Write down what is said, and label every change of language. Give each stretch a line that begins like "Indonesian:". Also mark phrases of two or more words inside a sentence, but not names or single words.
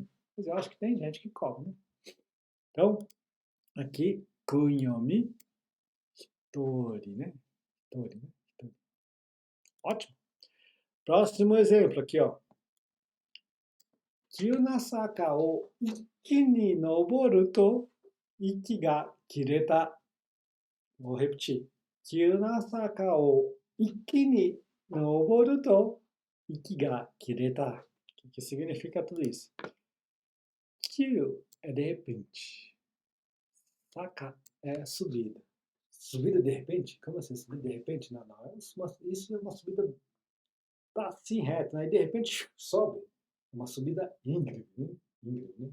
Portuguese: Mas eu acho que tem gente que come, né? Então, aqui,
Japanese: 訓読み 一人,
Portuguese: né? Hitori, né? Hitori. Ótimo. Próximo exemplo aqui, ó.
Japanese: 急な坂を一気に登ると息が切れた. Vou repetir. 急な坂を一気に登ると息が切れた.
Portuguese: O que significa tudo isso? Kyu é de repente. Saka é subida. Subida de repente? Como assim? Subida de repente? Não. Isso é uma subida assim reta, né? E de repente sobe. Uma subida íngreme, né? Íngreme, né?